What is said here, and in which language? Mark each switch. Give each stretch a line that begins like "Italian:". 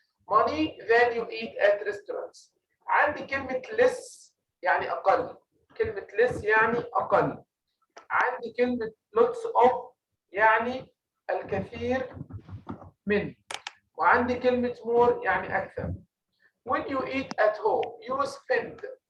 English: Money than you eat at restaurants.
Arabic: عندي كلمة less يعني أقل. كلمة less يعني أقل. عندي كلمة lots of يعني الكثير من. وعندي كلمة more يعني أكثر.
English: When you eat at home, you spend.